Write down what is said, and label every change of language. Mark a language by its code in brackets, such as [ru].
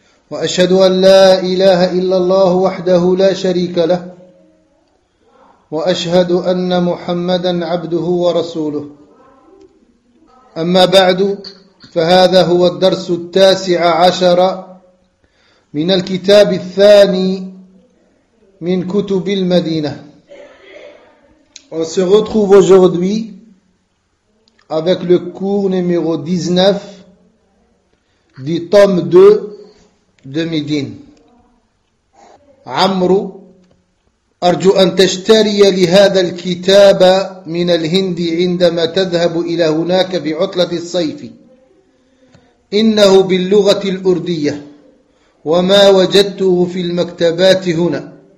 [ar] وأشهد أن لا إله إلا الله وحده لا شريك له وأشهد أن محمدا عبده ورسوله أما بعد فهذا هو الدرس التاسع عشر من الكتاب الثاني من كتب المدينة. [fr] On se retrouve aujourd'hui avec le cours numéro 19 du tome 2 de Médine. [ar] عمرو أرجو أن تشتري لهذا الكتاب من الهند عندما تذهب إلى هناك بعطلة الصيف إنه باللغة الأردية وما وجدته في المكتبات هنا.